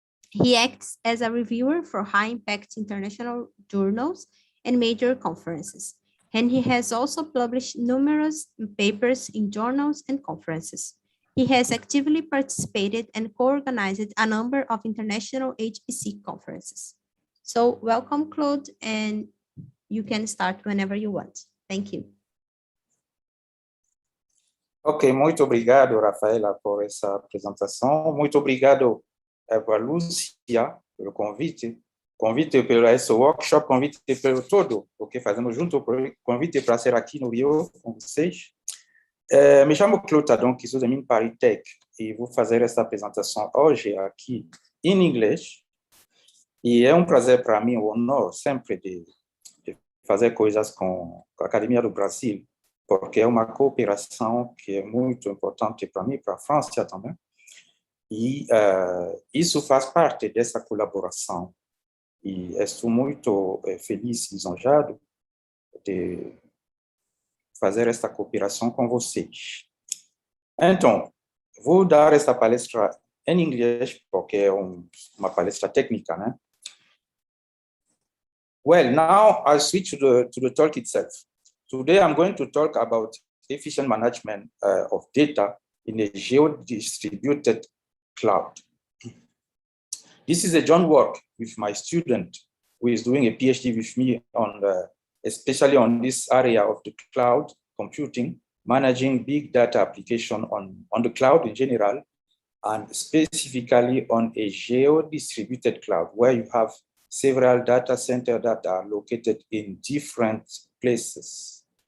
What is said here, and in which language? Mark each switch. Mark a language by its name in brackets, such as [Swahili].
[English] He acts as a reviewer for high-impact international journals and major conferences, and he has also published numerous papers in journals and conferences. He has actively participated and co-organized a number of international HPC conferences. So welcome, Claude, and you can start whenever you want. Thank you. [Portuguese] Ok, muito obrigado, Rafaela, por essa apresentação. Muito obrigado para a Lúcia pelo convite pelo esse workshop, convite pelo todo o que fazemos junto, convite para ser aqui no Rio com vocês. Me chamo Claude Tadonki, sou da ParisTech e vou fazer esta apresentação hoje aqui em inglês. E é um prazer para mim, um honor sempre de fazer coisas com a Academia do Brasil, porque é uma cooperação que é muito importante para mim, para a França também. E isso faz parte dessa colaboração. E estou muito feliz e lisonjeado de fazer esta cooperação com vocês. Então, vou dar esta palestra em inglês, porque é uma palestra técnica, né? [English] Well, now I'll switch to the talk itself. Today I'm going to talk about efficient management of data in a geo-distributed cloud. This is a joint work with my student who is doing a PhD with me on especially on this area of the cloud computing, managing big data application on the cloud in general, and specifically on a geo-distributed cloud where you have several data centers that are located in different places.